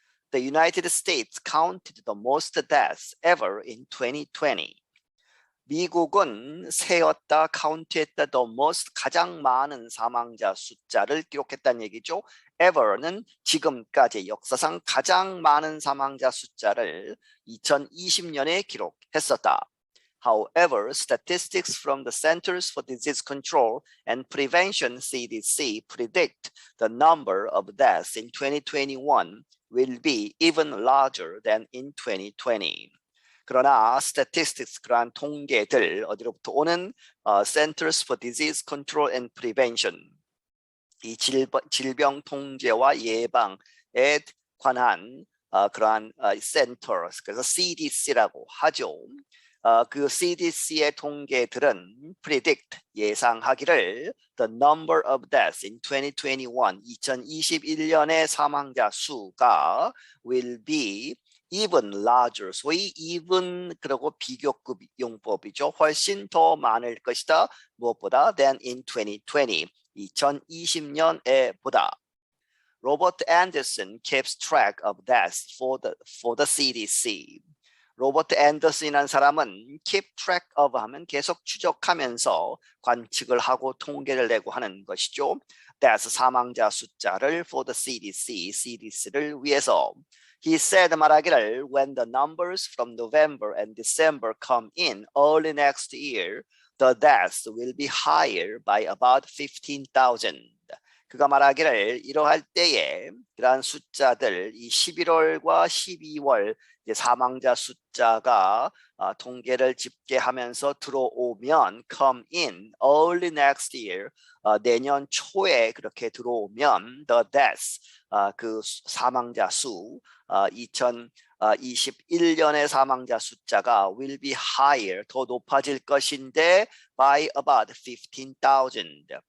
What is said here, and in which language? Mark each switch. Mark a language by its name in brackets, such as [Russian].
[English] The United States counted the most deaths ever in 2020. [Korean] 미국은 세었다, 카운트했다, the most 가장 많은 사망자 숫자를 기록했다는 얘기죠. ever는 지금까지 역사상 가장 많은 사망자 숫자를 2020년에 기록했었다. [English] However, statistics from the Centers for Disease Control and Prevention (CDC) predict the number of deaths in 2021 will be even larger than in 2020. [Korean] 그러나 statistics, 그러한 통계들 어디로부터 오는 Centers for Disease Control and Prevention, 이 질병 통제와 예방에 관한 그러한 centers, 그래서 CDC라고 하죠. 그 CDC의 통계들은 predict, 예상하기를 the number of deaths in 2021, 2021년의 사망자 수가 will be even larger, 소위 even 그리고 비교급 용법이죠. 훨씬 더 많을 것이다. 무엇보다 than in 2020, 2020년에 보다. [English] Robert Anderson keeps track of deaths for the CDC. [Korean] 로버트 앤더슨이라는 사람은 keep track of 하면 계속 추적하면서 관측을 하고 통계를 내고 하는 것이죠. Death, 사망자 숫자를 for the CDC, CDC를 위해서. [English] He said 말하기를 when the numbers from November and December come in early next year, the deaths will be higher by about 15,000. [Korean] 그가 말하기를 이러할 때에 그러한 숫자들, 이 11월과 12월 사망자 숫자가 통계를 집계하면서 들어오면 come in early next year, 내년 초에 그렇게 들어오면 the deaths, 그 사망자 수 2021년의 사망자 숫자가 will be higher, 더 높아질 것인데 by about 15,000.